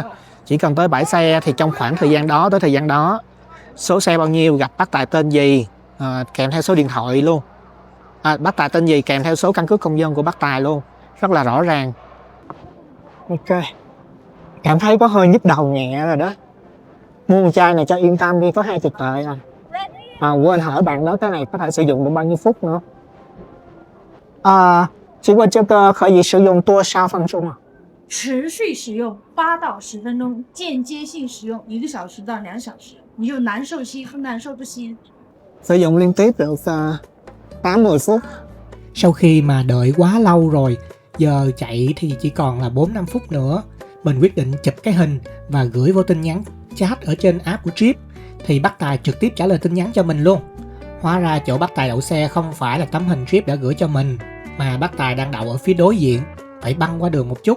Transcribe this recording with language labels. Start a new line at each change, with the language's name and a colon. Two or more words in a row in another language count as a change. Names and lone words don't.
Vietnamese: Chỉ cần tới bãi xe thì trong khoảng thời gian đó tới thời gian đó, số xe bao nhiêu, gặp bác tài tên gì, kèm theo số điện thoại luôn, bác tài tên gì kèm theo số căn cước công dân của bác tài luôn, rất là rõ ràng. Ok, cảm thấy có hơi nhức đầu nhẹ rồi đó. Mua một chai này cho yên tâm đi, có 20 tệ quên hỏi bạn đó cái này có thể sử dụng được bao nhiêu phút nữa.
Chinese: 请问这个可以使用多少分钟啊？持续使用8到10分钟，间接性使用1个小时到2小时，你就难受吸不难受不吸。
Vietnamese: Sử dụng liên tiếp được 8-10 phút. Sau khi mà đợi quá lâu rồi, giờ chạy thì chỉ còn là 4-5 phút nữa. Mình quyết định chụp cái hình và gửi vô tin nhắn chat ở trên app của Trip. Thì bác tài trực tiếp trả lời tin nhắn cho mình luôn. Hóa ra chỗ bác tài đậu xe không phải là tấm hình Trip đã gửi cho mình, mà bác tài đang đậu ở phía đối diện, phải băng qua đường một chút.